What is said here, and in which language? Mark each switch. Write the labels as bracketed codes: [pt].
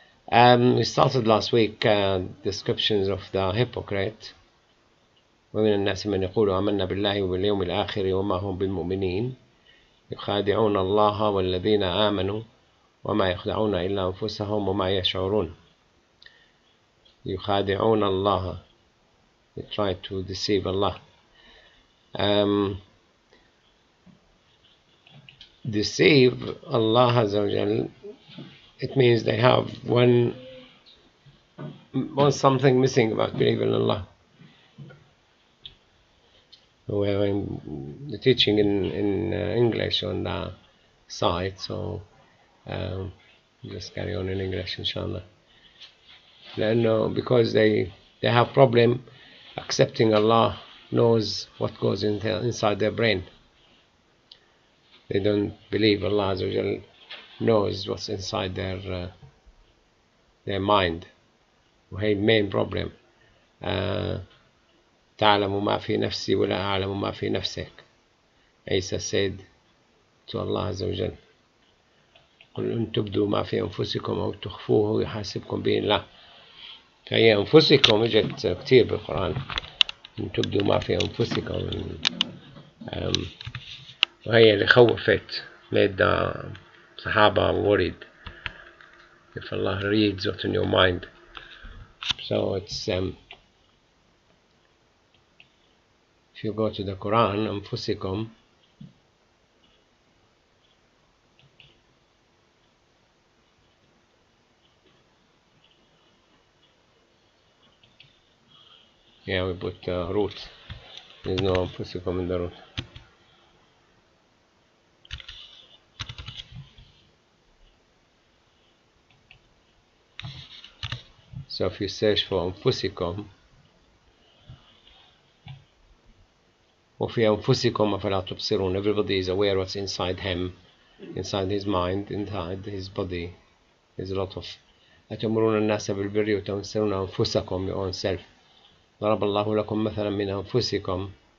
[en] We started last week descriptions of the hypocrite. [ar] ومن الناس من يقول آمنا بالله وباليوم الآخر وما هم بالمؤمنين يخادعون الله والذين آمنوا وما يخدعون إلا أنفسهم وما يشعرون. يخادعون الله. [en] They try to deceive Allah. Deceive Allah Azza wa Jal, it means they have one something missing about believing in Allah. We're teaching in English on the site, so just carry on in English inshallah. Because they have problem accepting Allah knows what goes inside their brain. They don't believe Allah Azza wa Jal knows what's inside their mind. [ar] وهي [en] main problem. [ar] تعلم ما في نفسي ولا أعلم ما في نفسك. [en] Isa said to Allah Azza wa Jal, [ar] قل إن تبدوا ما في أنفسكم أو تخفوه يحاسبكم به الله. فهي أنفسكم اجت كتير بالقرآن. إن تبدوا ما في أنفسكم. وهي اللي خوفت, [en] made the Sahaba worried. If Allah reads what's in your mind. So it's if you go to the Quran, أنفسكم, yeah, we put root. There's no أنفسكم in the root. So if you search for أنفسكم, [ar] وفي أنفسكم أفلا تبصرون, [en] everybody is aware what's inside him, inside his mind, inside his body. There's a lot of [ar] أتأمرون الناس بالبر وتنسون أنفسكم, [en] your own self. [ar] ضرب الله لكم مثلا من أنفسكم.